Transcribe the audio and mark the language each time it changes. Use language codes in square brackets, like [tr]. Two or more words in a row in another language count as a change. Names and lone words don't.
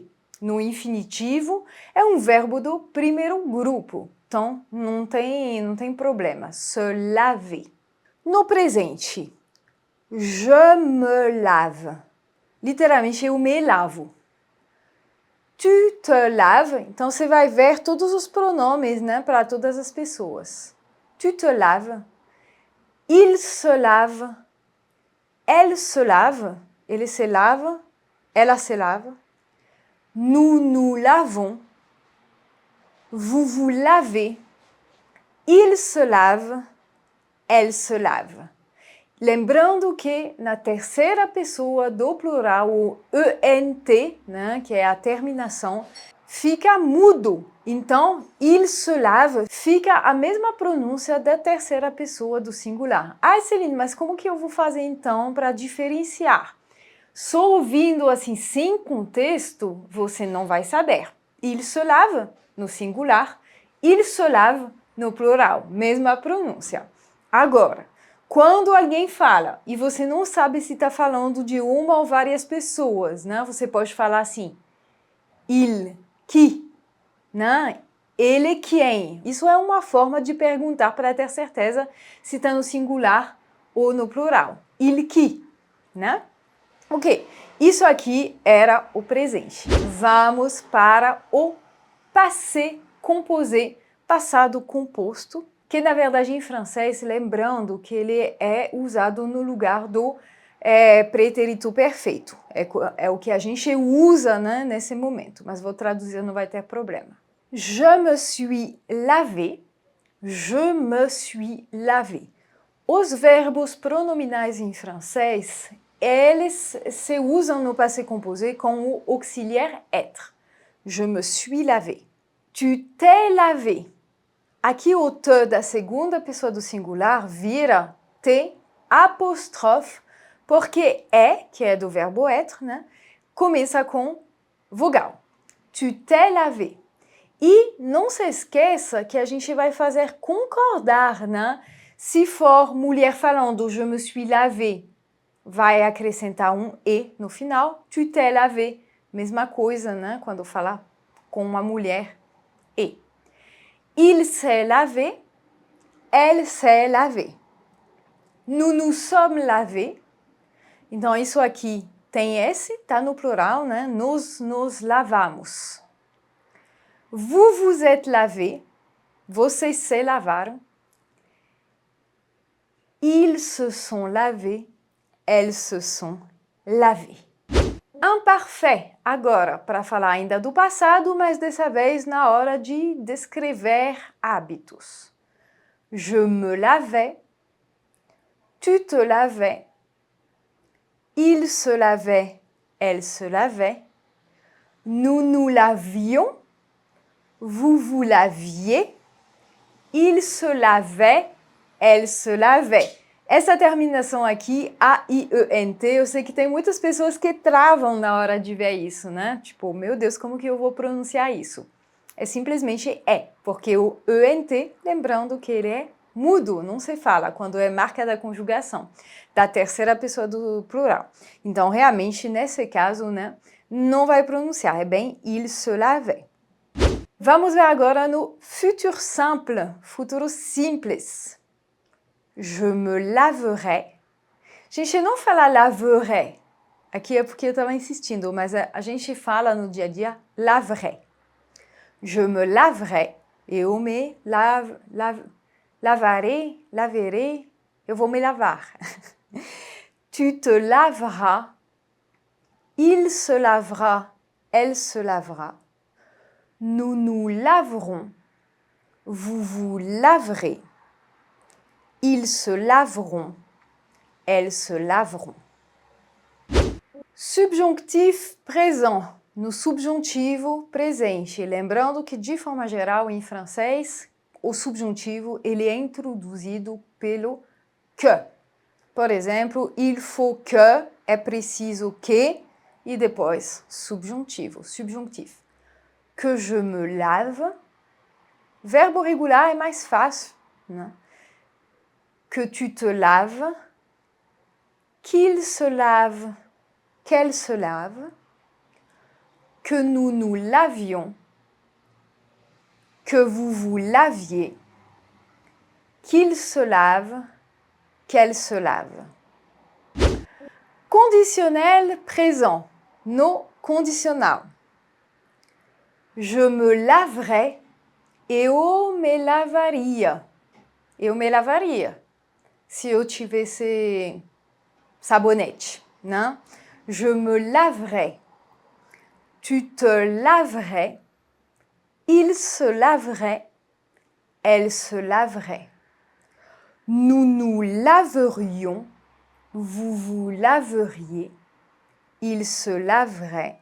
[pt] No infinitivo, é um verbo do primeiro grupo, então não tem problema, [fr] se laver. [pt] No presente, [fr] je me lave, [pt] literalmente eu me lavo. [fr] Tu te laves, [pt] então você vai ver todos os pronomes, né, para todas as pessoas. [fr] Tu te laves, il se lave, elle se lave, [pt] ele se lava, ela se lava. [fr] Nous nous lavons, vous vous lavez, il se lave, elle se lave. [pt] Lembrando que na terceira pessoa do plural, o ENT, né, que é a terminação, fica mudo. Então, [fr] il se lave [pt] fica a mesma pronúncia da terceira pessoa do singular. Ah, Celine, mas como que eu vou fazer então para diferenciar? Só ouvindo assim, sem contexto, você não vai saber. [fr] Il se lave [pt] no singular, [fr] il se lave [pt] no plural, mesma pronúncia. Agora, quando alguém fala e você não sabe se está falando de uma ou várias pessoas, né? Você pode falar assim, [fr] il, qui, [pt] né? Ele, quem. Isso é uma forma de perguntar para ter certeza se está no singular ou no plural. [fr] Il, qui, [pt] né? Ok, isso aqui era o presente. Vamos para o [fr] passé composé, [pt] passado composto, que na verdade em francês, lembrando que ele é usado no lugar do pretérito perfeito. É o que a gente usa, né, nesse momento, mas vou traduzir, não vai ter problema. [fr] Je me suis lavé, je me suis lavé. [pt] Os verbos pronominais em francês, eles se usam no [fr] passé composé [pt] com o auxiliar être. [fr] Je me suis lavé. Tu t'es lavé. [pt] Aqui o te da segunda pessoa do singular vira te apóstrofe, porque que é do verbo être, né, começa com vogal. [fr] Tu t'es lavé. [pt] E não se esqueça que a gente vai fazer concordar, né? Se for mulher falando [fr] je me suis lavé, [pt] vai acrescentar um e no final. [fr] Tu t'es lavé, [pt] mesma coisa, né? Quando falar com uma mulher, e. [fr] Il s'est lavé, elle s'est lavée. Nous nous sommes lavés. [pt] Então isso aqui tem esse, tá no plural, né? Nos lavamos. [fr] Vous vous êtes lavé, [pt] vocês se lavaram. [fr] Ils se sont lavés, elles se sont lavées. [pt] Imparfait, agora, para falar ainda do passado, mas dessa vez na hora de descrever hábitos. [fr] Je me lavais, tu te lavais, il se lavait, elle se lavait, nous nous lavions, vous vous laviez, il se lavait, elle se lavait. [pt] Essa terminação aqui, A-I-E-N-T, eu sei que tem muitas pessoas que travam na hora de ver isso, né? Tipo, meu Deus, como que eu vou pronunciar isso? É simplesmente porque o E-N-T, lembrando que ele é mudo, não se fala quando é marca da conjugação, da terceira pessoa do plural. Então, realmente, nesse caso, né, não vai pronunciar, é bem [fr] il se lavait. [pt] Vamos ver agora no [fr] futur simple, [pt] futuro simples. [fr] Je me laverai. [pt] Gente, não fala laverai. Aqui é porque eu estava insistindo, mas a gente fala no dia a dia laverai. [fr] Je me laverai. [pt] Eu me Lavarei, laverei, eu vou me lavar. [fr] Tu te laveras, il se lavera, elle se lavera. Nous nous laverons, vous vous laverez. Ils se laveront, elles se laveront. Subjunctif présent, [pt] no subjuntivo presente. Lembrando que, de forma geral, em francês, o subjuntivo ele é introduzido pelo que. Por exemplo, [fr] il faut que, [pt] é preciso que, e depois subjuntivo, subjuntif. [fr] Que je me lave. [pt] Verbo regular é mais fácil, né? [fr] Que tu te laves. Qu'il se lave. Qu'elle se lave. Que nous nous lavions. Que vous vous laviez. Qu'il se lave. Qu'elle se lave. Conditionnel présent, [pt] no condicional. [fr] Je me laverai, [pt] eu me lavaria. Eu me lavaria. Se eu tivesse sabonete, né? [fr] Je me laverai. Tu te laverais. Il se laverait. Elle se laverait. Nous nous laverions. Vous vous laveriez. Il se laverait.